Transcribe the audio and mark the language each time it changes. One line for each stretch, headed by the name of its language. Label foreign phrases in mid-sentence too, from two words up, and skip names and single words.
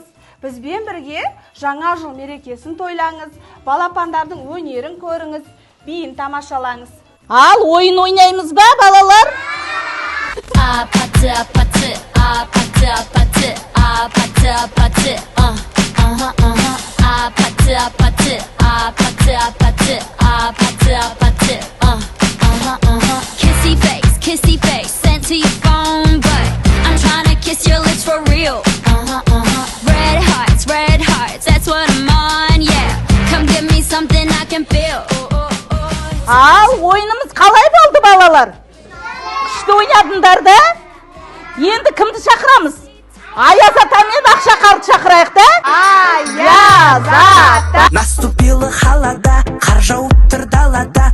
Kazakh: Бізбен бірге жаңа жыл мерекесін тойлаңыз, балапандардың өнерін көріңіз, биін тамашалаңыз. Ал ойын ойнаймыз ба, балалар? Апаты, апаты, апаты, апаты, апаты, апаты, апаты, апаты, апаты, апаты, апаты, апаты,
English: Kissy face, sent to your phone, but I'm trying to kiss your lips for real. Red hearts, that's what I'm on, yeah. Come give me something I can feel.
Kazakh: Ал ойынымыз қалай болды, балалар? Күшті ойнадыңдар да? Енді кімді шақырамыз? Аяз ата мен Ақшақарды шақырайық да? Аяз ата!
Russian: Наступила холода,
Kazakh: қар жауып тұр далада.